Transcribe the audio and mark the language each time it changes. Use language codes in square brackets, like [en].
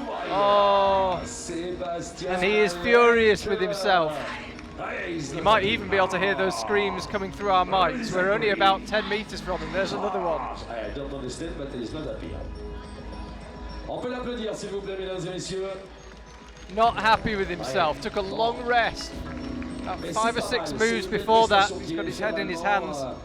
[en] Oh, and he is furious with himself. You might even be able to hear those screams coming through our mics. We're only about 10 meters from him. There's another one. I don't understand, but he's not happy. [fr] On peut l'applaudir, s'il vous plaît, mesdames et messieurs. [en] Not happy with himself. Took a long rest. About 5 or 6 moves before that. He's got his head in his hands.